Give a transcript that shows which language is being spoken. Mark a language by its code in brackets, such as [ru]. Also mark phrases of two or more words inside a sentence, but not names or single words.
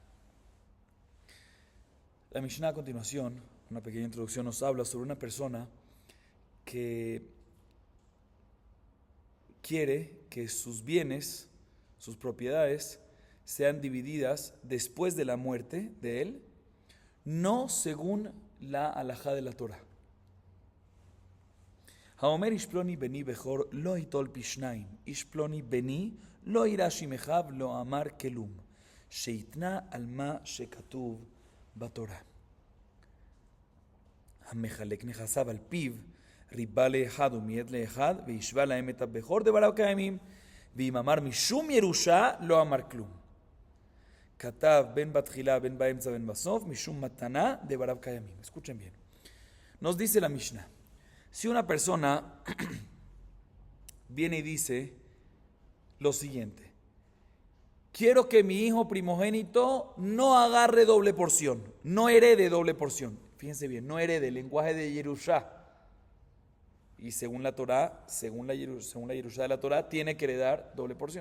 [es] La Mishnah a continuación, una pequeña introducción, nos habla sobre una persona que quiere que sus bienes, sus propiedades, sean divididas después de la muerte de él, no según la halajá de la Torah. [he] האומר איש פלוני בני בכור לא יטול פי שנים, איש פלוני בני לא יירש עם אחיו לא אמר כלום, שהתנה על מה שכתוב בתורה. המחלק נכסיו על פיו, ריבה לאחד ומיעט לאחד, וישבה להם את הבכור דבריו קיימים, ואם אמר משום ירושה, לא אמר כלום. כתב בין בתחילה, בין באמצע, בין בסוף, משום מתנה דבריו קיימים. [es] Escuchen bien. Nos dice la Mishnah, si una persona viene y dice lo siguiente: quiero que mi hijo primogénito no agarre doble porción, no herede doble porción. Fíjense bien, no herede, el lenguaje de Yerushá. Y según la Torah, según la Yerushá de la Torah, tiene que heredar doble porción.